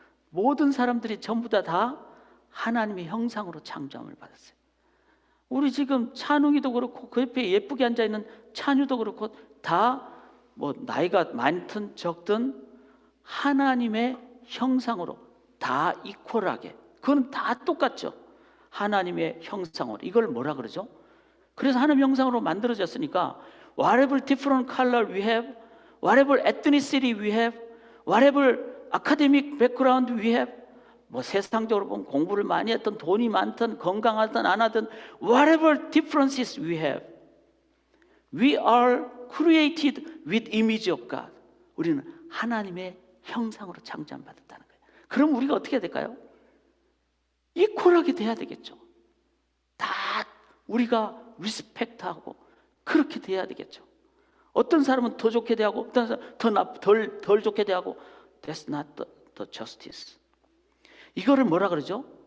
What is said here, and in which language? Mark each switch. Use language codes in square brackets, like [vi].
[ko] 모든 사람들이 전부 다 하나님의 형상으로 창조함을 받았어요. 우리 지금 찬웅이도 그렇고 그 옆에 예쁘게 앉아있는 찬유도 그렇고 다 뭐 나이가 많든 적든 하나님의 형상으로 다 이퀄하게, 그건 다 똑같죠. 하나님의 형상으로. 이걸 뭐라 그러죠? 그래서 하나님의 형상으로 만들어졌으니까 [en] whatever different color we have, whatever ethnicity we have, whatever academic background we have, [ko] 뭐 세상적으로 보면 공부를 많이 했든 돈이 많든 건강하든 안 하든 [en] whatever differences we have, we are created with image of God. [ko] 우리는 하나님의 형상으로 창조받았다는 거예요. 그럼 우리가 어떻게 해야 될까요? 이퀄하게 돼야 되겠죠. 다 우리가 리스펙트하고 그렇게 돼야 되겠죠. 어떤 사람은 더 좋게 대하고 어떤 사람은 덜 좋게 대하고, [en] That's not the justice. [ko] 이거를 뭐라 그러죠?